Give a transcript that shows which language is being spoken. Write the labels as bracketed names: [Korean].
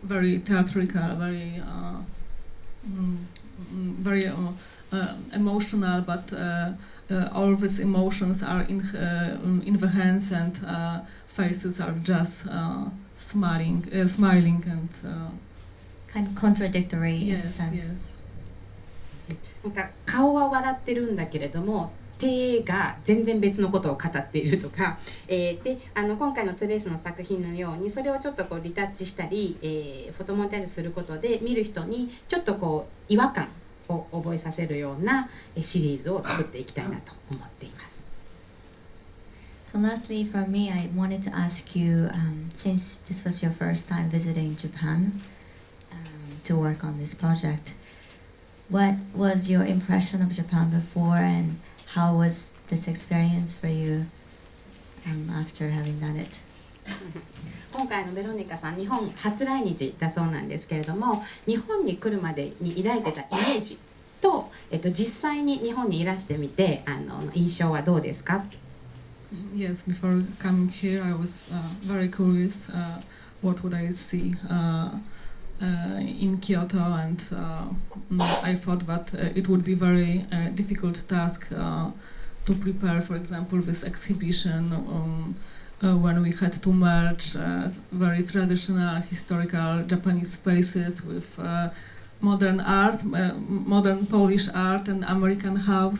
[English] Very theatrical, very emotional, but all these emotions are in the hands, and faces are just smiling and kind of contradictory in a yes, sense. yes. [Japanese] なんか顔は笑ってるんだけれども手が全然別のことを語っているとか、で今回のトゥレースの作品のようにそれをちょっとリタッチしたり、フォトモンタージュすることで見る人にちょっと違和感を覚えさせるようなシリーズを作っていきたいなと思っています。 [English] So lastly, for me, I wanted to ask you, since this was your first time visiting Japan to work on this project, what was your impression of Japan before, and how was this experience for you after having done it? [Japanese] 今回のベロニカさん、日本初来日だそうなんですけれども、日本に来るまでに抱いてたイメージと、実際に日本にいらしてみて印象はどうですか？ [English] Yes, before coming here, I was very curious what would I see in Kyoto, and I thought that it would be very difficult task to prepare, for example, this exhibition when we had to merge very traditional historical Japanese spaces with modern art, modern Polish art and American house.